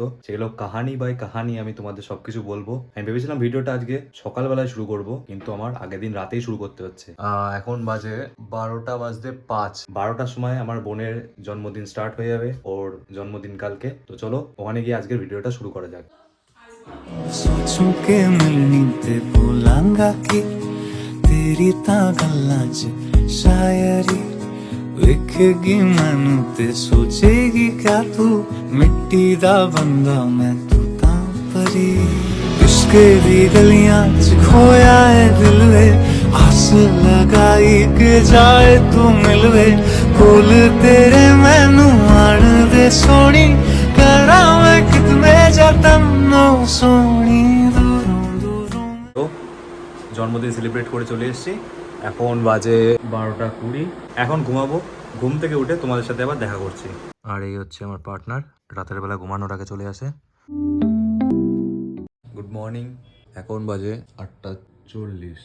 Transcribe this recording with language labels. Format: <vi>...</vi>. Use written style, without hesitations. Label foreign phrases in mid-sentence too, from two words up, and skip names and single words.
<bn>সেগুলো কাহানি বাই কাহানি আমি তোমাদের সবকিছু বলবো। আমি ভেবেছিলাম ভিডিওটা আজকে সকালবেলায় শুরু করব, কিন্তু আমার আগের দিন রাতেই শুরু করতে হচ্ছে। এখন বাজে 12টা বাজতে 5। 12টার সময় আমার বোনের জন্মদিন স্টার্ট হয়ে যাবে, ওর জন্মদিন কালকে। তো চলো ওখানে গিয়ে আজকের ভিডিওটা শুরু করা যাক।</bn> <pa>ਸੋਚੂੰ ਕੇ ਮਿਲਣੀ ਤੇ ਭੁੱਲਾਂਗਾ ਕਿ ਤੇਰੀ ਤਾਂ ਗੱਲਾਂ ਚ ਸ਼ਾਇਰੀ ਵੇਖੇਗੀ ਮੈਨੂੰ ਤੇ ਸੋਚੇਗੀ ਕਿਆ ਤੂੰ ਮਿੱਟੀ ਦਾ ਬੰਦਾ ਮੈਂ ਤੂੰ ਤਾਂ ਪਰੀ। ਇਸ਼ਕ ਦੀ ਗਲੀਆਂ ਚ ਖੋਇਆ ਹੈ ਦਿਲ ਵੇ, ਆਸ ਲਗਾਈ ਕੇ ਜਾਏ ਤੂੰ ਮਿਲਵੇ। ਕੋਲ ਤੇਰੇ ਮੈਨੂੰ ਆਣ ਦੇ ਸੋਹਣੀ, ਕਰਾਂ ਮੈਂ ਕਿੰਨੇ ਜਤਨ ਨੋ ਸੋਹਣੀ ਦੂਰੋਂ ਦੂਰੋਂ।</pa> <bn>তো জন্মদিন সেলিব্রেট করে চলে এসেছি। এখন বাজে 12টা 20। এখন ঘুমাবো। ঘুম থেকে উঠে তোমাদের সাথে আবার দেখা করছি। আর এই হচ্ছে আমার পার্টনার, রাতের বেলা ঘুমানোর আগে চলে আসে।</bn> <en>Good morning.</en> <bn>এখন বাজে 8টা 40।</bn>